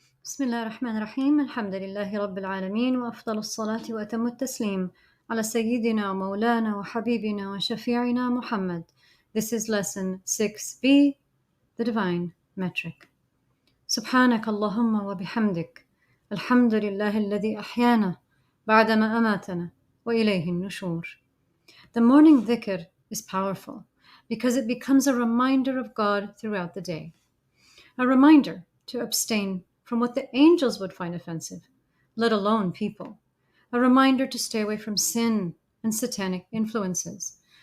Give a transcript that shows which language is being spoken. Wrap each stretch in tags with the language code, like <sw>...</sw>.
<ar>بسم الله الرحمن الرحيم الحمد لله رب العالمين وأفضل الصلاة وأتم التسليم على سيدنا ومولانا وحبيبنا وشفيعنا محمد.</ar> <en>This is lesson 6b, the divine metric.</en> <ar>سبحانك اللهم وبحمدك الحمد لله الذي أحيانا بعدما أماتنا وإليه النشور.</ar> <en>The morning dhikr is powerful because it becomes a reminder of God throughout the day. A reminder to abstain from what the angels would find offensive, let alone people. A reminder to stay away from sin and satanic influences.</en>